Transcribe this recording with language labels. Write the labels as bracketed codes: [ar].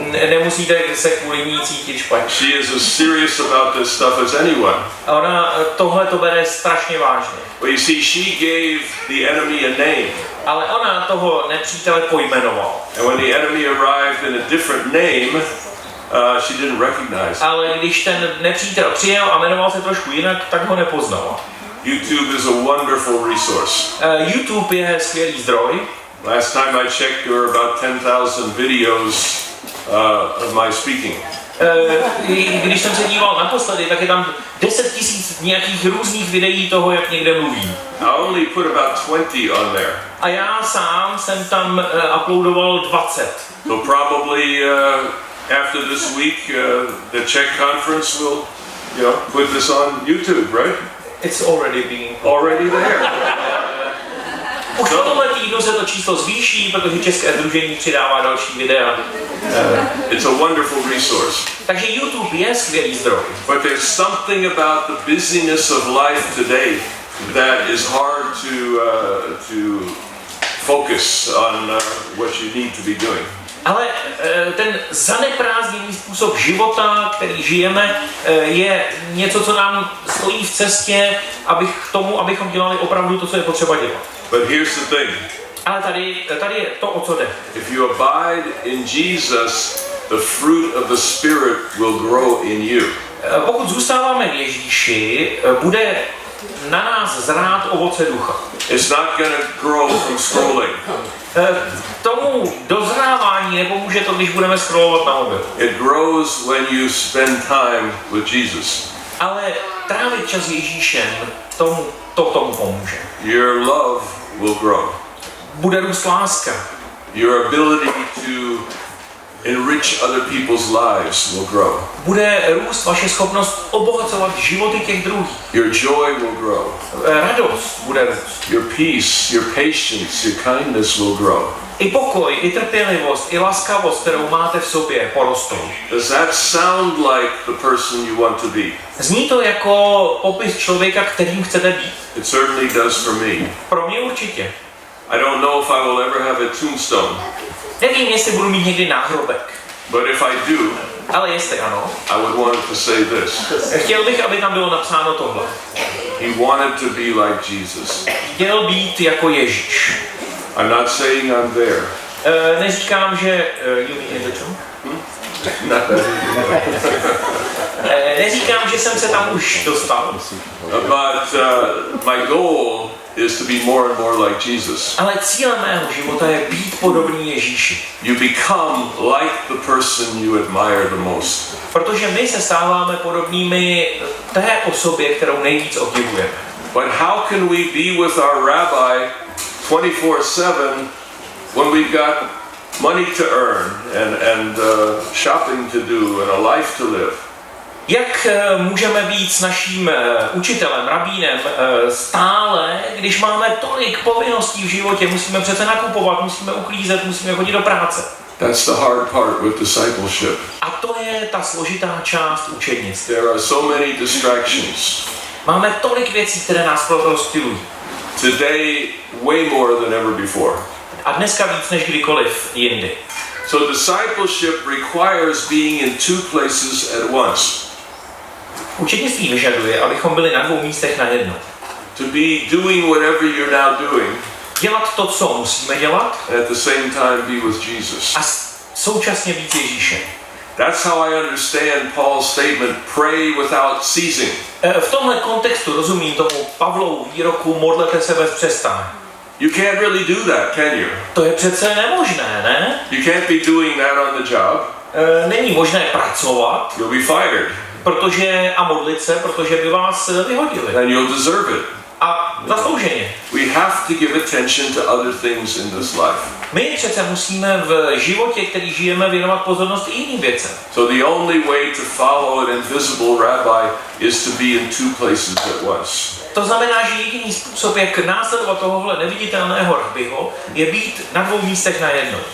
[cs] Nemusíte se kvůli ní cítit špatně. [en] She is as serious about this stuff as anyone. [cs] A ona tohle to bere strašně vážně. [en] But you see, she gave the enemy a name. [cs] Ale ona toho nepřítele pojmenovala. [en] And when the enemy arrived in a different name, she didn't recognize. [cs] Ale když ten nepřítel přijel a jmenoval se trošku jinak, tak ho nepoznala. [en] YouTube is a wonderful resource. [cs] YouTube je skvělý zdroj. [en] Last time I checked, there were about 10,000 videos of my speaking. [cs] Když jsem se díval naposledy, tak je tam 10 000 nějakých různých videí toho, jak někde mluví. [en] I only put about 20 on there. [cs] A já sám jsem tam uploadoval 20. [en] So probably after this week, the Czech conference will, put this on YouTube, right? It's already being... Already there. [cs] Už po tomhle týdnu se to číslo zvýší, protože České sdružení přidává další videa. [en] It's a wonderful resource. [cs] Takže YouTube je skvělý zdroj. [en] But there's something about the busyness of life today that is hard to focus on what you need to be doing. [cs] Ale ten zaneprázdněný způsob života, který žijeme, je něco, co nám stojí v cestě, abychom dělali opravdu to, co je potřeba dělat. [en] But here's the thing. [cs] Ale tady je to, o co jde. [en] If you abide in Jesus, the fruit of the Spirit will grow in you. [cs] Pokud zůstáváme v Ježíši, bude na nás zrát ovoce ducha. [en] It's not going to grow from scrolling. [cs] Tomu dozrávání nepomůže to, když budeme scrollovat na mobil. [en] It grows when you spend time with Jesus. [cs] Ale trávit čas s Ježíšem, tomu pomůže. [en] Your love will grow. [cs] Bude růst láska. [en] Your ability to enrich other people's lives will grow. [cs] Bude růst vaše schopnost obohacovat životy těch druhých. [en] Your joy will grow. [cs] Radost bude růst. [en] Your peace, your patience, your kindness will grow. [cs] I pokoj, i trpělivost, i laskavost, kterou máte v sobě, porostou. [en] Does that sound like the person you want to be? [cs] Zní to jako popis člověka, kterým chcete být? [en] It certainly does for me. [cs] Pro mě určitě. [en] I don't know if I will ever have a tombstone. [cs] Nevím, jestli budu mít někdy náhrobek. [en] But if I do, [cs] Ale jestli ano, [en] I would want to say this. [cs] chtěl bych, aby tam bylo napsáno tohle. [en] He wanted to be like Jesus. [cs] Chtěl být jako Ježíš. [en] I'm not saying I'm there. [cs] Neříkám, že... [en] you mean in the tomb? [cs] Neříkám, že jsem se tam už dostal. [en] But my goal is to be more and more like Jesus. [cs] Ale cílem mého života je být podobný Ježíši. [en] You become like the person you admire the most. [cs] Protože my se stáváme podobnými té osobě, kterou nejvíc obdivujeme. [en] But how can we be with our rabbi 24/7 when we've got money to earn and shopping to do and a life to live? [cs] Jak můžeme být s naším učitelem, rabínem stále, když máme tolik povinností v životě, musíme přece nakupovat, musíme uklízet, musíme chodit do práce. [en] That's the hard part with discipleship. [cs] A to je ta složitá část učednictví. [en] There are so many distractions. [cs] Máme tolik věcí, které nás rozptylují. [en] Today, way more than ever before. [cs] A dneska víc než kdykoliv jindy. [en] So discipleship requires being in two places at once. [cs] Učednictví vyžaduje, abychom byli na dvou místech najednou. [en] To be doing whatever you're now doing. [cs] Dělat to, co musíme dělat. [en] And at the same time be with Jesus. [cs] A současně být Ježíšem. [en] That's how I understand Paul's statement, pray without ceasing. [cs] V tomhle kontextu rozumím tomu Pavlovu výroku modlete se bez přestání. [en] You can't really do that, can you? [cs] To je přece nemožné, ne? [en] You can't be doing that on the job. [cs] Není možné pracovat, [en] You'll be fired. [cs] a modlit se, protože by vás vyhodili. [en] And you'll deserve it. [cs] A zaslouženě. [en] We have to give attention to other things in this life. [cs] My přece musíme v životě, který žijeme, věnovat pozornost i jiným věcem. [en] So the only way to follow an invisible rabbi is to be in two places at once. [cs] To znamená, že jediný způsob, jak následovat tohohle neviditelného rabiho, je být na dvou místech najednou.